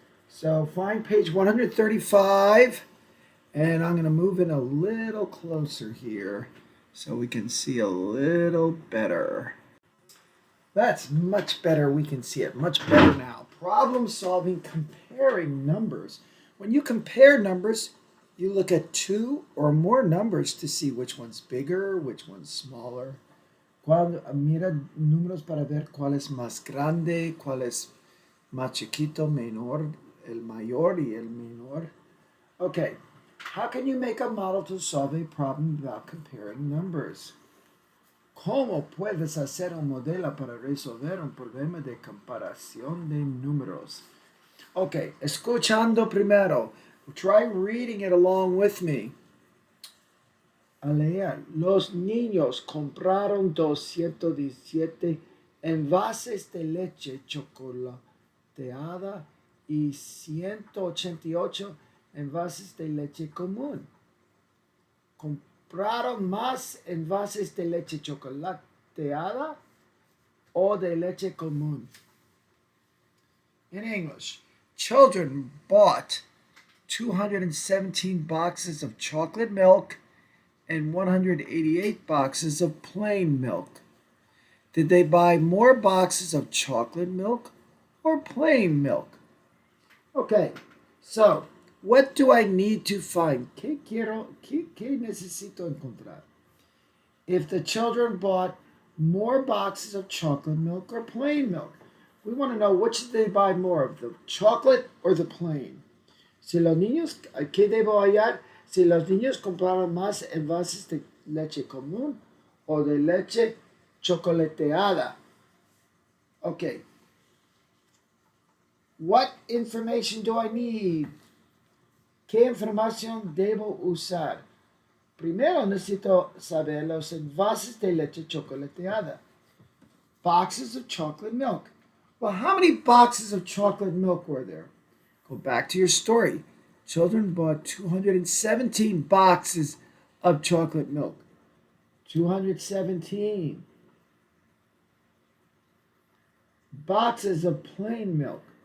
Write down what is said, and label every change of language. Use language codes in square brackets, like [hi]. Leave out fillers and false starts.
[en] So find page 135, and I'm going to move in a little closer here so we can see a little better. That's much better. We can see it much better now. Problem solving, comparing numbers. When you compare numbers, you look at two or more numbers to see which one's bigger, which one's smaller. [es] Mira números para ver cuál es más grande, cuál es más chiquito, menor, el mayor y el menor. [en] Okay, how can you make a model to solve a problem about comparing numbers? [es] ¿Cómo puedes hacer un modelo para resolver un problema de comparación de números? Okay, escuchando primero. [en] Try reading it along with me. [es] A leer. Los niños compraron 217 envases de leche chocolateada y 188 envases de leche común. ¿Compraron más envases de leche chocolateada o de leche común? [en] In English, children bought 217 boxes of chocolate milk and 188 boxes of plain milk. Did they buy more boxes of chocolate milk or plain milk? Okay, so what do I need to find? [es] ¿Qué necesito encontrar? [en] If the children bought more boxes of chocolate milk or plain milk, we want to know which did they buy more of, the chocolate or the plain. [es] Si los niños, ¿qué debo hallar? Si los niños compraron más envases de leche común o de leche chocolateada. [en] Okay. What information do I need? [es] ¿Qué información debo usar? Primero necesito saber los envases de leche chocolateada. [en] Boxes of chocolate milk. Well, how many boxes of chocolate milk were there? Go back to your story. Children bought 217 boxes of chocolate milk. 217 boxes of plain milk.